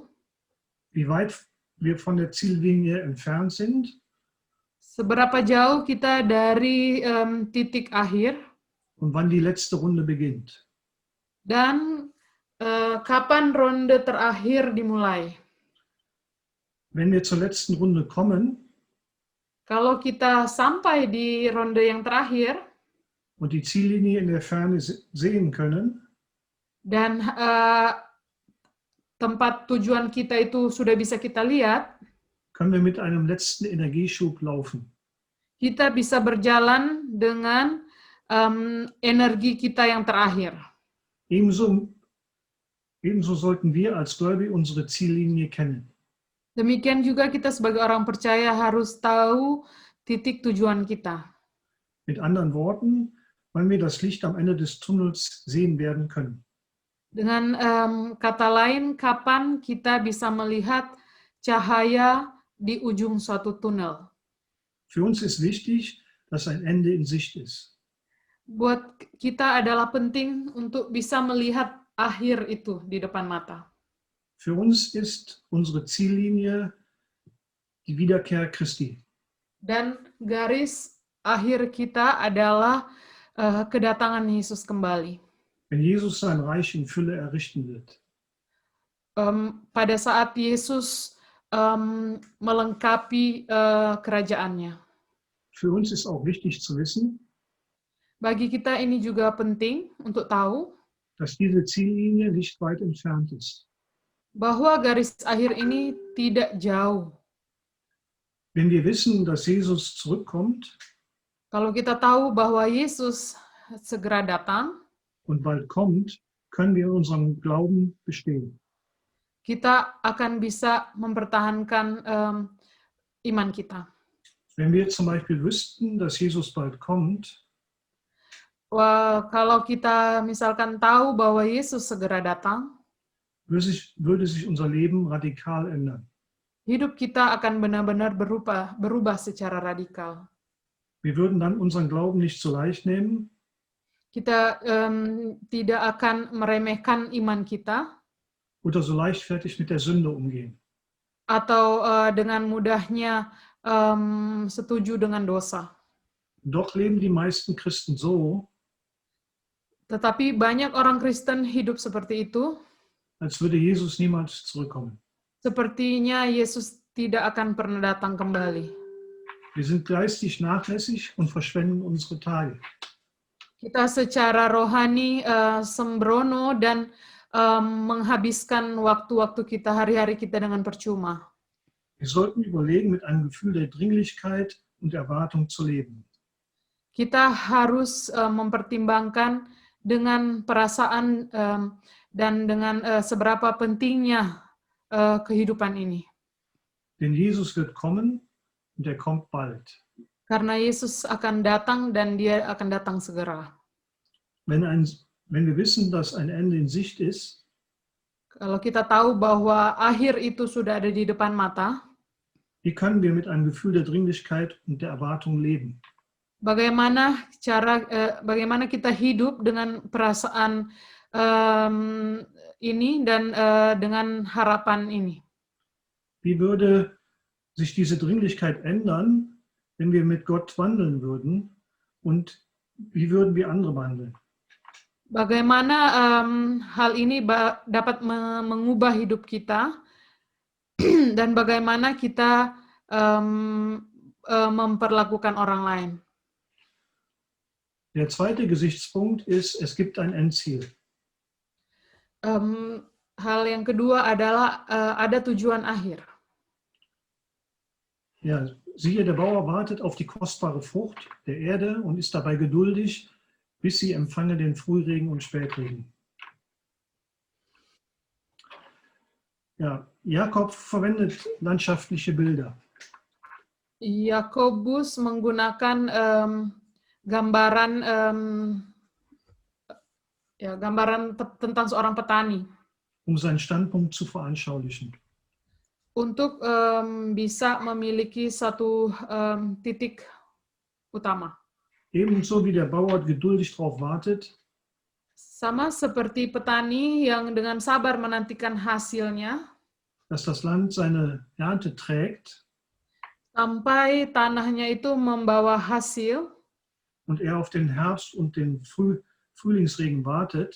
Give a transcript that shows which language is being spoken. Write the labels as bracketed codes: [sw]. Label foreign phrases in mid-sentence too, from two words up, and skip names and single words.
[de] wie weit wir von der Ziellinie entfernt sind [id] seberapa jauh kita dari titik akhir [de] und wann die letzte Runde beginnt. [id] dan kapan ronde terakhir dimulai. [de] Wenn wir zur letzten Runde kommen [id] Kalau kita sampai di ronde yang terakhir [de] und die Ziellinie in der Ferne sehen können, [id] dan tempat tujuan kita itu sudah bisa kita lihat, [de] können wir mit einem letzten Energieschub laufen. [id] kita bisa berjalan dengan energi kita yang terakhir. [de] Ebenso sollten wir als Gläubige unsere Ziellinie kennen. [id] Demikian juga kita sebagai orang percaya harus tahu titik tujuan kita. [de] Mit anderen Worten, wann wir das Licht am Ende des Tunnels sehen werden können. [id] Dengan kata lain, kapan kita bisa melihat cahaya di ujung suatu tunnel. [de] Für uns ist wichtig, dass ein Ende in Sicht ist. [id] Buat kita adalah penting untuk bisa melihat akhir itu di depan mata. [de] Für uns ist unsere Ziellinie die Wiederkehr Christi. [id] Dan garis akhir kita adalah kedatangan Yesus kembali. [de] Wenn Jesus sein Reich in Fülle errichten wird. [id] Pada saat Yesus melengkapi kerajaannya. [de] Für uns ist auch wichtig zu wissen, [id] bagi kita ini juga penting untuk tahu [de] dass diese Ziellinie nicht weit entfernt ist. [id] Bahwa garis akhir ini tidak jauh. [de] Wenn wir wissen, dass Jesus zurückkommt, [id] kalau kita tahu bahwa Yesus segera datang [de] und bald kommt, können wir in unserem Glauben bestehen. [id] Kita akan bisa mempertahankan iman kita. [de] Wenn wir zum Beispiel wüssten, dass Jesus bald kommt, [id] kalau kita misalkan tahu bahwa Yesus segera datang, [de] würde sich unser Leben radikal ändern. [id] Hidup kita akan benar-benar berubah secara radikal. [de] Wir würden dann unseren Glauben nicht so leicht nehmen. [id] Kita tidak akan meremehkan iman kita. [de] Oder so leichtfertig mit der Sünde umgehen. [id] Atau dengan mudahnya setuju dengan dosa. [de] Doch leben die meisten Christen so, [id] tetapi banyak orang Kristen hidup seperti itu, [de] als würde Jesus niemals zurückkommen. [id] Sepertinya Yesus tidak akan pernah datang kembali. [de] Wir sind geistig nachlässig und verschwenden unsere Tage. [id] Kita secara rohani sembrono dan menghabiskan waktu-waktu kita, hari-hari kita dengan percuma. [de] Wir sollten überlegen, mit einem Gefühl der Dringlichkeit und Erwartung zu leben. [id] Kita harus mempertimbangkan dengan perasaan dan dengan seberapa pentingnya kehidupan ini. [de] Denn Jesus wird kommen und er kommt bald. [id] Karena Yesus akan datang dan dia akan datang segera. [de] Wenn wir wissen, dass ein Ende in Sicht ist, [id] kalau kita tahu bahwa akhir itu sudah ada di depan mata, [de] wie können wir mit einem Gefühl der Dringlichkeit und der Erwartung leben? [id] Bagaimana kita hidup dengan perasaan ini dan dengan harapan ini? [de] Wie würde sich diese Dringlichkeit ändern, wenn wir mit Gott wandeln würden? Und wie würden wir andere behandeln? [id] Bagaimana hal ini dapat mengubah hidup kita dan bagaimana kita memperlakukan orang lain? [de] Der zweite Gesichtspunkt ist, es gibt ein Endziel. [id] Hal yang kedua adalah ada tujuan akhir. [de] Ja, Siehe, der Bauer wartet auf die kostbare Frucht der Erde und ist dabei geduldig, bis sie empfange den Frühregen und Spätregen. Ja, Jakob verwendet landschaftliche Bilder. [id] Yakobus menggunakan gambaran tentang seorang petani [de] seinen Standpunkt zu veranschaulichen. [id] untuk bisa memiliki satu titik utama. [de] Ebenso wie der Bauer geduldig darauf wartet, [id] Sama seperti petani yang dengan sabar menantikan hasilnya, [de] dass das Land seine Ernte trägt [id] sampai tanahnya itu membawa hasil, [de] und er auf den Herbst und den Frühlingsregen wartet,